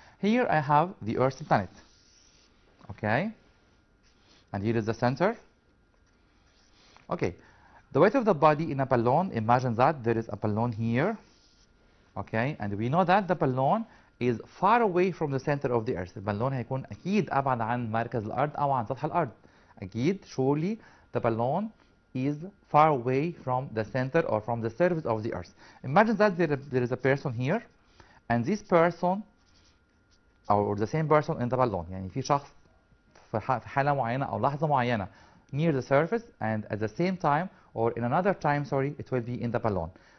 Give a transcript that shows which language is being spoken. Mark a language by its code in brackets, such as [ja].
[en] Here I have the Earth planet. Okay? And here is the center. Okay. The weight of the body in a balloon, imagine that there is a balloon here. Okay? And we know that the balloon is far away from the center of the Earth. [ar] البالون هيكون أكيد أبعد عن مركز الأرض أو عن سطح الأرض. أكيد, [en] surely the balloon is far away from the center or from the surface of the Earth. Imagine that there is a person here, and this person or the same person in the balloon. [ar] يعني في شخص في حالة معينة أو لحظة معينة [en] near the surface, and at the same time or in another time, sorry, it will be in the balloon.